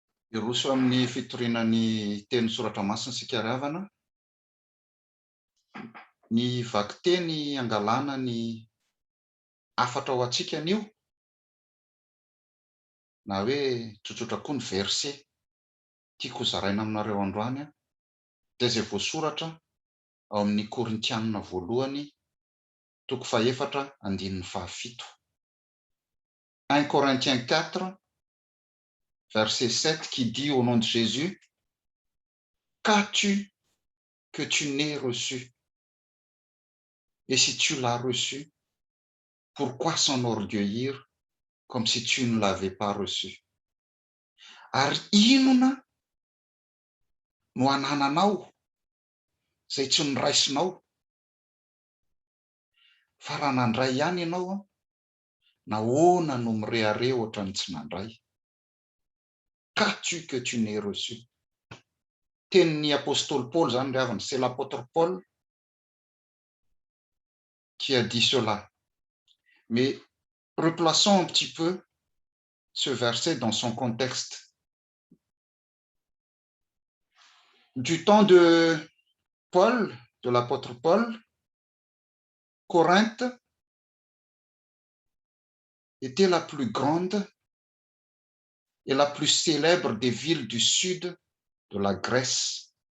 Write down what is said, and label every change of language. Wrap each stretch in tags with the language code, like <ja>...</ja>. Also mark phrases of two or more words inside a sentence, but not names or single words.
<mg>Iroso amin'ny fitorinan'ny teny soratra masina isika ry havana, ny vaky teny angalana ny afatra ao antsika anio, na hoe tsotsotra koa ny verset tiako zaraina aminareo androany dia izay voasoratra ao amin'ny Korintianina voalohany, toko fahaefatra andininy fahafito.</mg> <fr>1 Corinthiens 4, verset 7 qui dit au nom de Jésus, qu'as-tu que tu n'aies reçu? Et si tu l'as reçu, pourquoi s'enorgueillir comme si tu ne l'avais pas reçu?</fr> <mg>Ary inona no anananao izay tsy noraisinao? Fa raha nandray ihany ianao, nahoana no mirehare ohatran'ny tsy nandray?</mg> <fr>Qu'as-tu que tu n'aies reçu?</fr> <mg>Tenin'ny apôstôly Paul zany ry havana,</mg> <fr>c'est l'apôtre Paul qui a dit cela. Mais replaçons un petit peu ce verset dans son contexte. Du temps de Paul, de l'apôtre Paul, Corinthe était la plus grande et la plus célèbre des villes du sud de la Grèce.</fr>